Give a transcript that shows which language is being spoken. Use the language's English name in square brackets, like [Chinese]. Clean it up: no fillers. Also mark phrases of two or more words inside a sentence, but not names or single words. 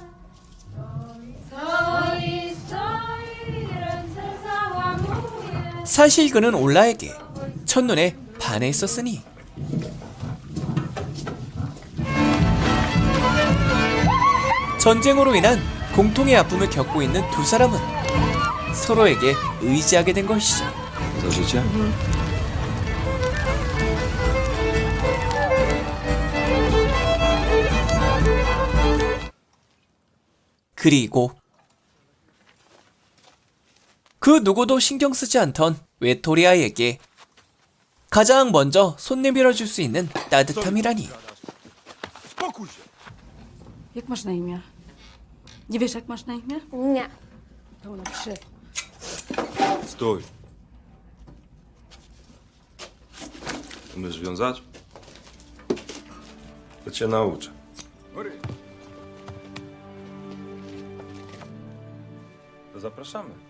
[Korean] 사실 그는 올라에게 첫눈에 반해 있었으니 전쟁으로 인한 공통의 아픔을 겪고 있는 두 사람은 서로에게 의지하게 된 것이죠. [Polish] Za życie? [Korean] 그리고 그 누구도 신경 쓰지 않던 외토리아에게 가장 먼저 손 내밀어 줄 수 있는 따뜻함이라니. [Polish] Spokój się! Jak masz na imię? Nie wiesz, jak masz na imię? Nie. To napiszę. Stój. Umiesz wiązać? To cię nauczę. To zapraszamy.